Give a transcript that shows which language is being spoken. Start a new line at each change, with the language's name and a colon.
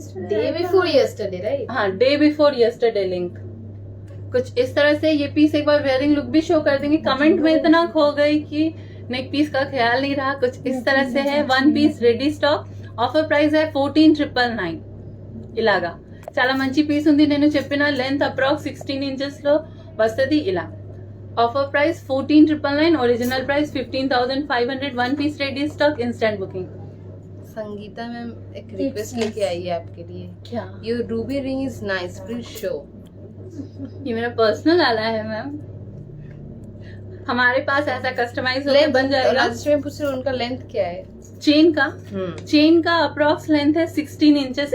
English: Day before yesterday, right?
Hindi: हाँ,
English: Day before yesterday link.
Hindi: कुछ इस तरह से ये पीस एक बार वेयरिंग लुक भी शो कर देंगे। कमेंट में इतना खो गई कि नेक पीस का ख्याल नहीं रहा। कुछ इस तरह से है, one piece ready stock.
Telugu: Offer price 14,999 ఇలాగా చాలా మంచి పీస్ ఉంది. నేను చెప్పిన లెంత్ అప్రాక్స్ 16 ఇంచెస్ లో వస్తుంది. ఇలా offer price 14,999, original price 15,500. One piece ready stock, instant booking.
Hindi: Sangeeta ma'am एक रिक्वेस्ट
English: nice.
Hindi: लेके आई है आपके लिए. क्या?
English: Your ruby ring is nice, please show.
Hindi: ये मेरा पर्सनल आला है मैम. हमारे पास ऐसा कस्टमाइज होकर बन जाएगा. राजश्री में पूछ रहे उनका लेंथ क्या है? चेन का अप्रॉक्स लेंथ है 16 इंचेस.